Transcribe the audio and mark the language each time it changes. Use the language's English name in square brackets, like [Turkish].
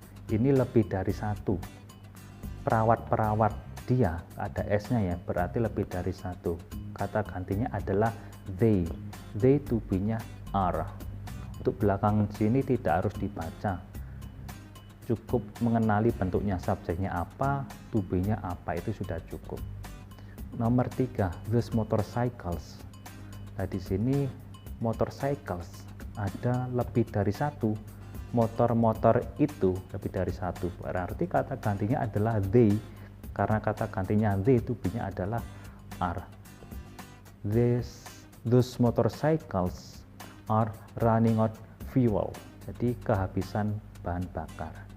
[Indonesian] Ini lebih dari satu. Perawat-perawat dia, ada S-nya ya, berarti lebih dari satu. Kata gantinya adalah they. They to be-nya are. Untuk belakang sini tidak harus dibaca. Cukup mengenali bentuknya, subjeknya apa, to be-nya apa, itu sudah cukup. Nomor 3, [English] those motorcycles. [Indonesian] Nah, di sini motorcycles ada lebih dari satu. Motor-motor itu lebih dari satu, berarti kata gantinya adalah they, karena kata gantinya they itu be-nya adalah are. [English] Those motorcycles are running out fuel, [Indonesian] jadi kehabisan bahan bakar.